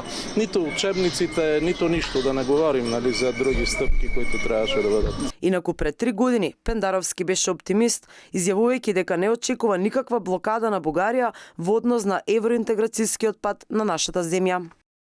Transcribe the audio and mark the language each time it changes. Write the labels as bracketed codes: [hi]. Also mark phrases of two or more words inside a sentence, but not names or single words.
[bg] Нито учебниците, нито нищо, да не говорим за други стъпки, които трябваше да бъдат. [mk] Инаку пред 3 години Пендаровски беше оптимист, изјавувајќи дека не очекува никаква блокада на Бугарија во однос на евроинтеграцијскиот пат на нашата земја.